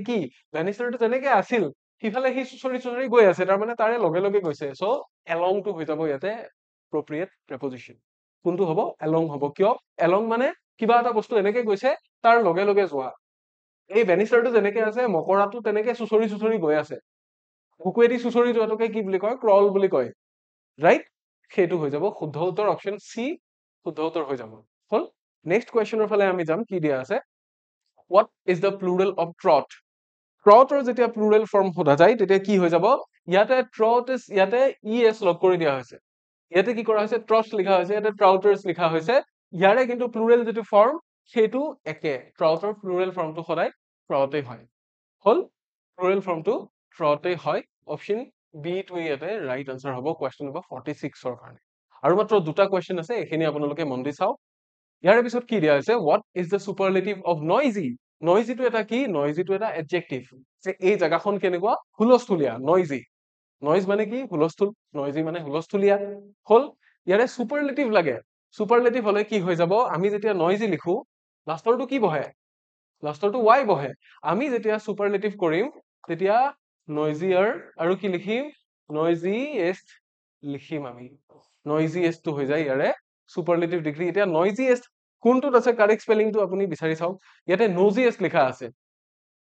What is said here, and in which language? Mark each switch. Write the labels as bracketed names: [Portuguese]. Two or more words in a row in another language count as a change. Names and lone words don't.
[Assamese] কি বেনিষ্টাৰটো যেনেকে আছিল সিফালে সি চুচৰি গৈ আছে তাৰ মানে তাৰে লগে লগে গৈছে চ' এলংটো হৈ যাব ইয়াতে [English] appropriate preposition [Assamese] কোনটো হ'ব এলং হ'ব কিয় এলং মানে কিবা এটা বস্তু এনেকে গৈছে তাৰ লগে লগে যোৱা এই বেনিষ্টাৰটো যেনেকে আছে মকৰাটো তেনেকে চুচৰি গৈ আছে বুকুৱেদি চুচৰি যোৱাটোকে কি বুলি কয় ক্ৰল বুলি কয় ৰাইট সেইটো হৈ যাব শুদ্ধ উত্তৰ অপশন সি শুদ্ধ উত্তৰ হৈ যাব হল [English] next question [Assamese] ফালে আমি যাম কি দিয়া আছে [English] what is the plural of trot [Assamese] ট্ৰটৰ যেতিয়া [English] plural form [Assamese] সোধা যায় তেতিয়া কি হৈ যাব ইয়াতে [English] trot is [Assamese] ইয়াতে es লগ কৰি দিয়া হৈছে ইয়াতে কি কৰা হৈছে ট্ৰটস লিখা হৈছে ইয়াতে ট্ৰাউটাৰ্স লিখা হৈছে ইয়াৰে কিন্তু প্লুৰেল যিটো ফৰ্ম সেইটো একে ট্ৰাউটাৰ প্লুৰেল ফৰ্মটো সদায় ট্ৰটে হয় হল প্লুৰেল ফৰ্মটো ট্ৰটে হয় অপশন বি টো ইয়াতে [English] right answer [Assamese] হ'ব [English] question number [Assamese] 46 ৰ কাৰণে আৰু মাত্ৰ দুটা কুৱেশ্যন আছে এইখিনি আপোনালোকে মন দি চাওক ইয়াৰে পিছত কি দিয়া হৈছে [English] what is the superlative of noisy [Assamese] নইজিটো এটা কি নইজিটো এটা এডজেক্টিভ যে এই জায়গাখন কেনেকুৱা হুলস্থুলীয়া নইজি নইজ মানে কি হুলস্থুল নইজি মানে হুলস্থুলীয়া হল ইয়াৰে সুপাৰলেটিভ লাগে সুপাৰলেটিভ হলে কি হৈ যাব আমি যেতিয়া নইজি লিখো লাষ্টৰটো কি বহে লাষ্টৰটো y বহে আমি যেতিয়া সুপাৰলেটিভ কৰিম তেতিয়া নইজিয়াৰ আৰু কি লিখিম নইজিয়েষ্ট লিখিম আমি নইজিয়েষ্টটো হৈ যায় ইয়াৰে [English] superlative degree [Assamese] এতিয়া নইজিয়েষ্ট কোনটোত আছে [English] correct spelling [Assamese] আপুনি বিচাৰি চাওক ইয়াতে নজিয়েষ্ট লিখা আছে